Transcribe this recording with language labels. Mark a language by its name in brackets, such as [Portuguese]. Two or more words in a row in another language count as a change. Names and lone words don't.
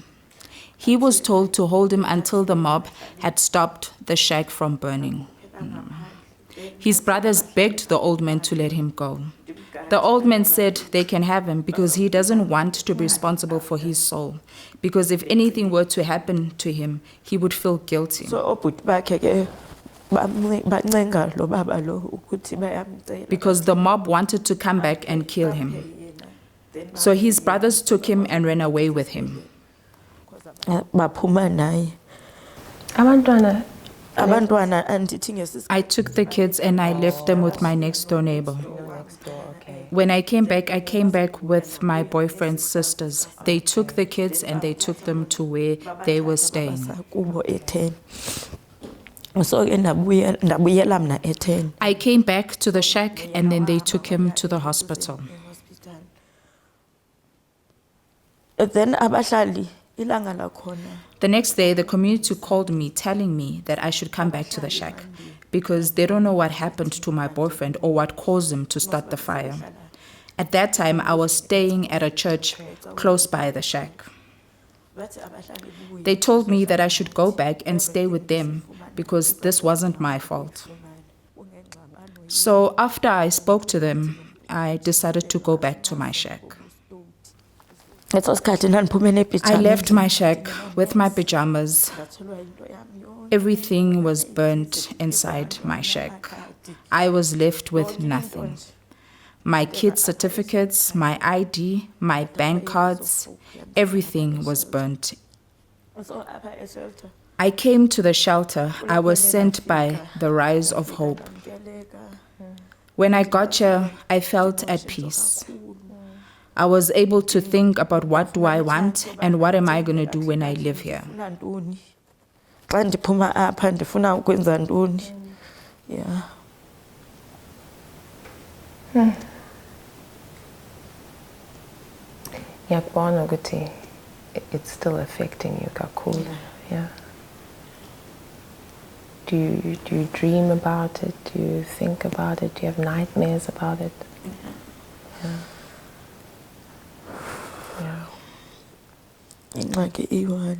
[English] He was told to hold him until the mob had stopped the shack from burning. His brothers begged the old man to let him go. The old man said they can have him because he doesn't want to be responsible for his soul. Because if anything were to happen to him, he would feel guilty. [Xhosa] So obhuti bakhe ke bancenga lo baba lo ukuthi bayamcela. [English] Because the mob wanted to come back and kill him. So his brothers took him and ran away with him. [Xhosa] Baphuma naye. Abantwana, Abantwana andithi ngesisi [English] I took the kids and I left them with my next door neighbor. When I came back with my boyfriend's sisters. They took the kids and they took them to where they were staying. [Xhosa] kubo e10. So ke ndabuyela mna e10. [English] I came back to the shack and then they took him to the hospital. [Xhosa] Then abahlali ilanga lakhona. [English] The next day, the community called me telling me that I should come back to the shack because they don't know what happened to my boyfriend or what caused him to start the fire. At that time, I was staying at a church close by the shack. They told me that I should go back and stay with them because this wasn't my fault. So after I spoke to them, I decided to go back to my shack. [Xhosa] Leso sikhathi ndandiphume [English] I [Xhosa] nepijama. [English] left my shack with my pajamas. Everything was burnt inside my shack. I was left with nothing. My kids' certificates, my ID, my bank cards, everything was burnt. I came to the shelter. I was sent by the Rise of Hope. When I got here, I felt at peace. I was able to think about what do I want and what am I going to do when I live here. [Xhosa] Xa ndiphuma apha ndifuna ukwenza ntoni. [English] Yeah. [Zulu] ngiyakubona ukuthi [English] it's still affecting you [Xhosa] kakhulu. [English] Yeah. Do you dream about it? Do you think about it? Do you have nightmares about it? Yeah. Yeah. [Xhosa] Ingxaki iyi-one.